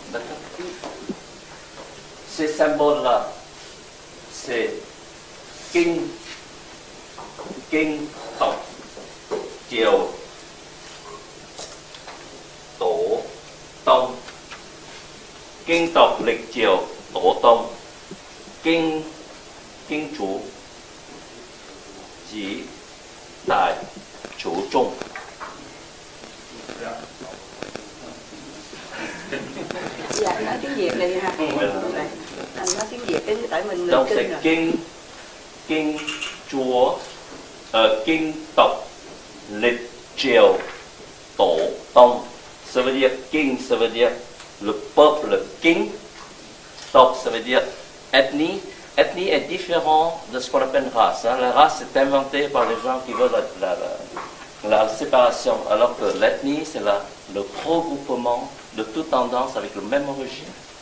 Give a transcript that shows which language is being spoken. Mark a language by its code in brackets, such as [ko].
[fr] D'accord. Ces symboles-là, c'est [vi] kinh tộc triều tổ tông, kinh tộc lịch triều tổ tông, kinh chủ chỉ tại chủ trung. Dạ, nói tiếng Việt đi ha. Anh nói tiếng Việt đi, tại mình người [fr] Donc [vi] kinh [fr] c'est [vi] rồi. kinh chúa, kinh tộc lịch triều tổ tông. [fr] Ça veut dire king, ça veut dire le peuple king. Tộc, ça veut dire ethnie. Ethnie est différent de ce qu'on appelle une race. Hein. La race est inventée par les gens qui veulent la séparation, alors que l'ethnie, c'est le regroupement de toute tendance avec le même origine.